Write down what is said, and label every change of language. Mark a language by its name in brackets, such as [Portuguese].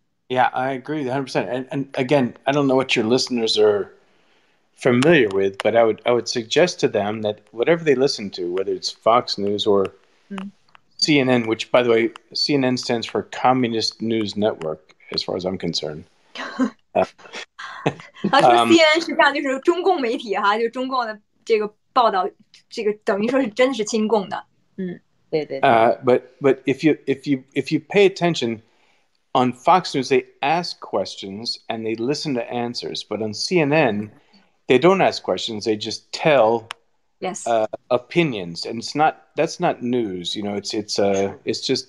[English] Yeah, I agree 100%. And again, I don't know what your listeners are familiar with, but I would suggest to them that whatever they listen to, whether it's Fox News or CNN, which, by the way, CNN stands for Communist News Network, as far as I'm concerned. [Chinese] 他说 CNN 实际上就是中共媒体哈，就中共的这个报道，这个等于说是真的是亲共的。对对。 [English] But if you pay attention, on Fox News they ask questions and they listen to answers, but on CNN they don't ask questions; they just tell opinions, and that's not news. It's